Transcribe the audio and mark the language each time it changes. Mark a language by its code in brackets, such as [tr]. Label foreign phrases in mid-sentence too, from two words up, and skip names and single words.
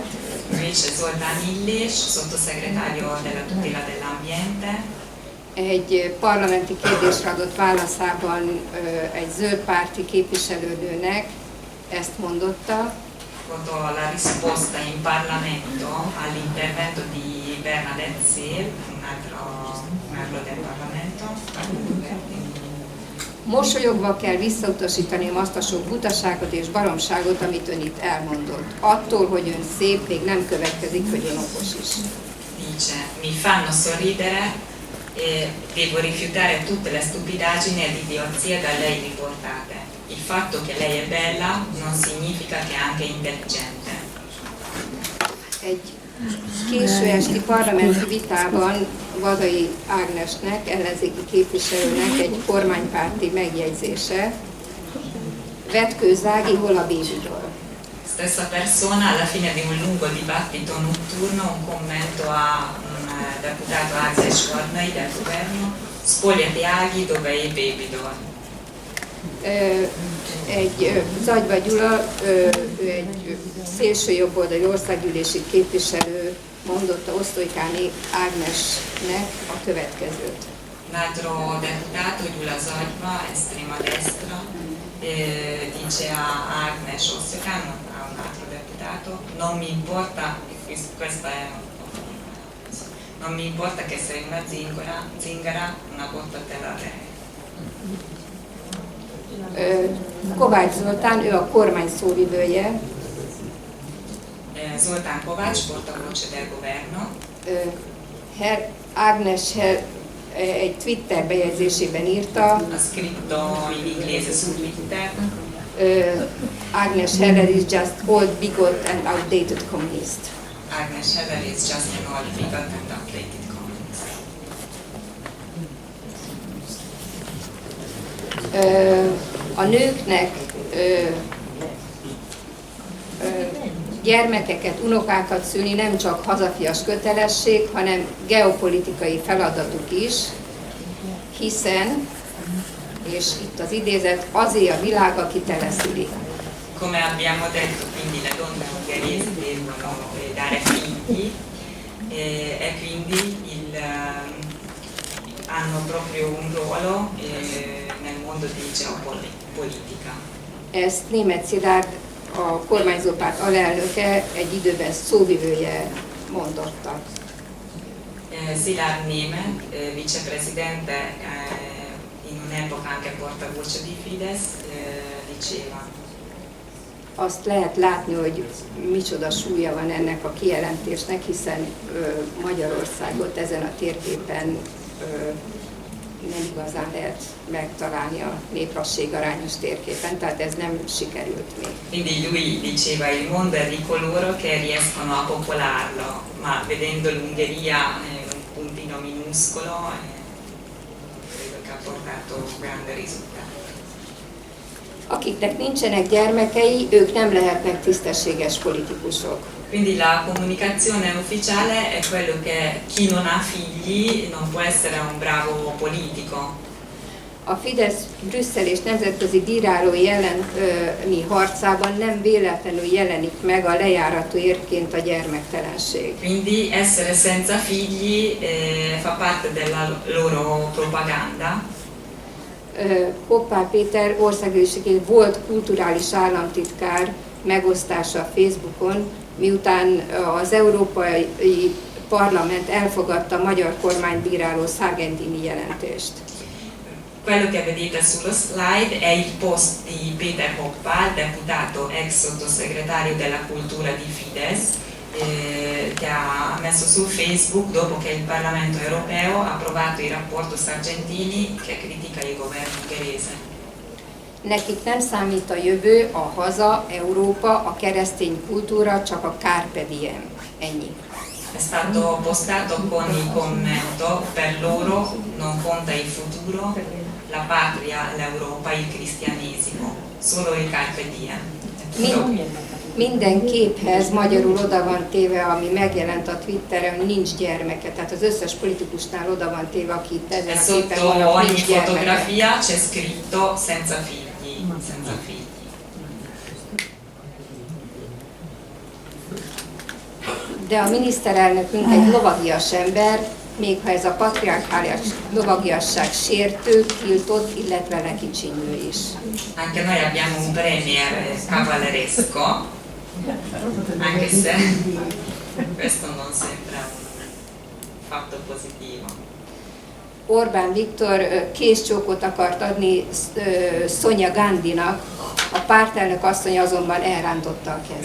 [it] Invece Zoltán Illés, sottosegretario della tutela dell'ambiente. [hu] Egy parlamenti kérdésre adott válaszában egy zöld párti képviselőnőnek ezt mondotta. [it] La risposta in Parlamento all'intervento di Bernadette Seer, un altro membro del Parlamento. [hu] Mosolyogva kell visszautasítanom azt a sok butaságot és baromságot, amit ön itt elmondott. Attól, hogy ön szép, még nem következik, hogy ön okos is. [it] Dice, mi fanno sorridere e devo rifiutare tutte le stupidaggini ed idiozie da lei riportate. Il fatto che lei è bella non significa che è anche intelligente. [hu] Egy Késő esti parlamenti vitában Vadai Ágnesnek, ellenzéki képviselőnek egy kormánypárti megjegyzése: vetkőzági hol a bébitől. [it] Stessa persona alla fine di un lungo dibattito notturno un commento a un deputato Ágnes Forlì del governo: spogliati aghi dove i babydor. [hu] Egy Zagyva Gyula, egy szélsőjobboldali országgyűlési képviselő mondotta Osztolykáni Ágnesnek a következőt. [it] Un altro deputato, Gyula Zagyva, estrema destra, dice a Ágnes Osztolykan, a un altro deputato: non mi importa, questa è non mi importa che sei una zingara, una botta te la dai. [hu] Kovács Zoltán, ő a kormány szóvivője. [it] Zoltán Kovács, portavoce del governo. [hu] Ágnes egy Twitter bejegyzésében írta, [it] Ha scritto in inglese su Twitter: [en] Agnes Heller is just old, bigot and outdated communist. Agnes Heller is just an old, bigot and outdated communist. [hu] A nőknek gyermekeket, unokákat szülni nem csak hazafias kötelesség, hanem geopolitikai feladatuk is, hiszen, és itt az idézet, azért a világ, aki teleszüli. [it] Come abbiamo detto, quindi le donne ungheresi devono dare figli e quindi hanno proprio un ruolo nel mondo di geopolitica. [hu] Ezt Németh Szilárd, a kormányzópárt alelnöke, egy időben szóvivője mondotta. [it] Szilárd Németh, vicepresidente in un'epoca anche portavoce di Fidesz, diceva: [hu] Azt lehet látni, hogy micsoda súlya van ennek a kijelentésnek, hiszen Magyarországot ezen a térképen nem igazán lehet megtalálni a néprasségarányos térképen, tehát ez nem sikerült még. [it] Quindi lui diceva: il mondo è di coloro che riescono a popolarlo, ma vedendo l'Ungheria un puntino minuscolo, credo che ha portato grande risultato. [hu] Akiknek nincsenek gyermekei, ők nem lehetnek tisztességes politikusok. [it] Quindi la comunicazione ufficiale è quello che chi non ha figli non può essere un bravo politico. [hu] A Fidesz Brüsszel és nemzetközi bírárói elleni harcában nem véletlenül jelenik meg a lejárató érvként a gyermektelenség. [it] Quindi essere senza figli fa parte della loro propaganda. [hu] Hoppá Péter országgyűlési volt kulturális államtitkár megosztása a Facebookon, miután az Európai Parlament elfogadta a magyar kormánybíráló Sargentini jelentést. [it] Quello che vedete sullo slide è il post di Peter Hoppal, deputato ex sottosegretario della cultura di Fidesz, che ha messo su Facebook dopo che il Parlamento europeo ha approvato il rapporto Sargentini che critica il governo ungherese. [hu] Nekik nem számít a jövő, a haza, Európa, a keresztény kultúra, csak a [la] carpe diem. [hu] Ennyi. [it] È stato postato con il commento: per loro non conta il futuro, la patria, l'Europa, il cristianesimo, solo il [la] carpe diem. [hu] Minden képhez magyarul oda van téve, ami megjelent a Twitteren, hogy nincs gyermeke. Tehát az összes politikusnál oda van téve, aki itt ezen a képen van, [it] Sotto ogni [hu] nincs gyermeke. [it] fotografia c'è scritto senza figli, senza figli. [hu] De a miniszterelnökünk egy lovagias ember, még ha ez a patriarchális lovagiasság sértő, tiltott, illetve lekicsinyő is. [it] Anche noi abbiamo un premier cavalleresco, anche se questo non sempre è un fatto positivo. [hu] Orbán Viktor kézcsókot akart adni Sonia Gandhinak, a pártelnök asszony azonban elrántotta a kezét.